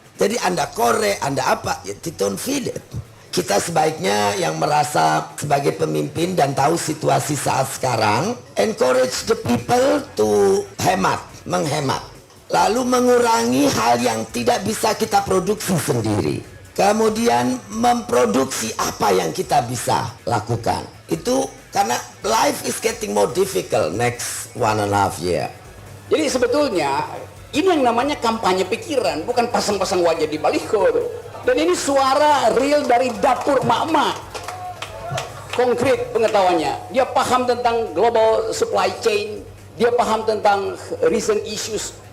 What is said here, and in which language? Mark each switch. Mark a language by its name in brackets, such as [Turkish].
[Indonesian] Jadi Anda korek, Anda apa, [English] you don't feel it. [Indonesian] Kita sebaiknya yang merasa sebagai pemimpin dan tahu situasi saat sekarang, [English] encourage the people to [Indonesian] menghemat. Lalu mengurangi hal yang tidak bisa kita produksi sendiri. Kemudian memproduksi apa yang kita bisa lakukan. Itu karena [English] life is getting more difficult next 1.5 year. [Indonesian] Jadi sebetulnya ini yang namanya kampanye pikiran, bukan pasang-pasang wajah di baliho. Dan ini suara real dari dapur emak-emak. Konkret pengetahuannya. Dia paham tentang [English] global supply chain, [Indonesian] dia paham tentang [English] recent issues.